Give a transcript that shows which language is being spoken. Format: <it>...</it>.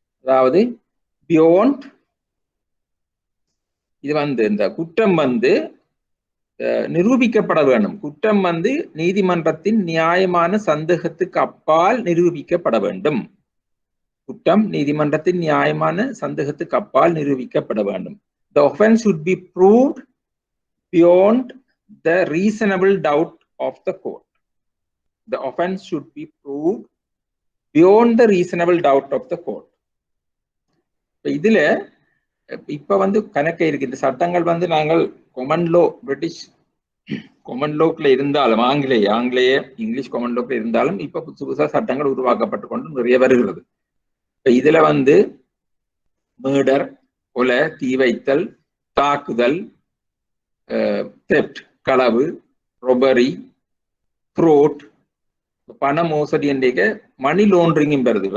<ta>அதாவது பியோண்ட் இது வந்து இந்த குற்றம் வந்து நிரூபிக்கப்பட வேண்டும். குற்றம் வந்து நீதிமன்றத்தின் நியாயமான சந்தேகத்துக்கு அப்பால் நிரூபிக்கப்பட வேண்டும். குற்றம் நீதிமன்றத்தின் நியாயமான சந்தேகத்துக்கு அப்பால் நிரூபிக்கப்பட வேண்டும்.</ta> <en>The offense should be proved beyond the reasonable doubt of the court. The offense should be proved beyond the reasonable doubt of the court.</en> <ta>இதுல இப்ப வந்து கணக்கை இருக்கு. இந்த சட்டங்கள் வந்து நாங்கள் கொமன் லோ பிரிட்டிஷ் கொமன் லோக்ல இருந்தாலும் ஆங்கிலேய இங்கிலீஷ் கொமன் லோக்ல இருந்தாலும் இப்ப புதுசா சட்டங்கள் உருவாக்கப்பட்டு கொண்டு நிறைய வருகிறது. இப்ப இதுல வந்து மர்டர், கொலை, தீ வைத்தல், தாக்குதல், தெப்ட் களவு, ரொபரி, ஃப்ரோட், பண மோசடி என்ற மணி லாண்டரிங்கும் வருது.</ta>